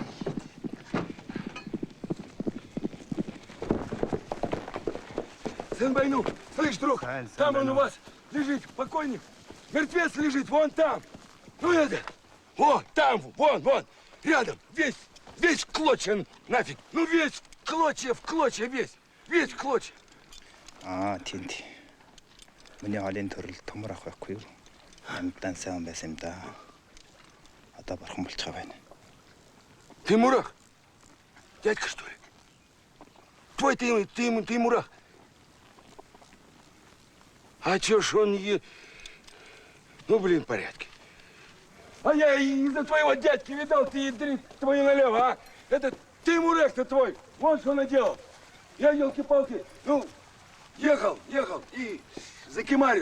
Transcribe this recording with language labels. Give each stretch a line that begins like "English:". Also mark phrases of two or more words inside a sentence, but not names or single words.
Russian: Сын Байну, слышь, друг, там он у вас лежит, покойник. Мертвец лежит, вон там. Ну это, вот там, вон, рядом, весь в клочья нафиг. Ну весь в клочья, весь в клочья.
Mongolian: Тийм. Миний холын төрөл томор ах байхгүй юу? Амтан сайн байсан юм да. Одоо бурхан болчихоо байна.
Russian: Тимурах? Дядька, что ли? Твой Тимурах? А чё ж он не... Ну, блин, в порядке. А я из-за твоего дядьки видал, ты ядрит твою налево, а? Это Тимурах-то твой, вот что наделал. Я, елки-палки, ну, ехал и закимарил.